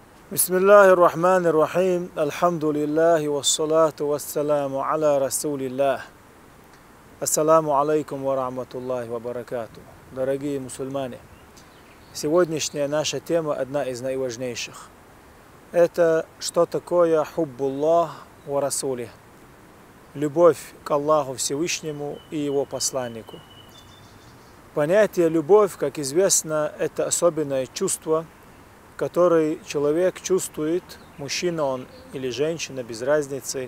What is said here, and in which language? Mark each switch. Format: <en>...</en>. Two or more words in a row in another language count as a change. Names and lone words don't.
<ar>بسم الله الرحمن الرحيم الحمد لله والصلاة والسلام على رسول الله. السلام عليكم ورحمة الله وبركاته.</ar> <ru>Дорогие мусульмане, сегодняшняя наша тема одна из наиважнейших. Это что такое</ru> <ar>حب الله ورسوله,</ar> <ru>любовь к Аллаху Всевышнему и Его посланнику. Понятие любовь, как известно, это особенное чувство, который человек чувствует, мужчина он или женщина, без разницы.</ru>